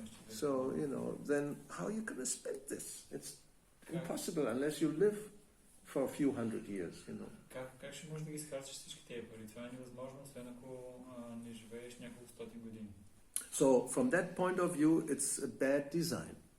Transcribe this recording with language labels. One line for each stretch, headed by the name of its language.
English: So, then how are you going to spend this? It's impossible unless you live for a few hundred years,
Bulgarian: Как ще можеш да ги изхарчиш всички тези пари? Това е невъзможно, освен ако не живееш няколко стотин години.
English: So, from that point of view, it's a bad design.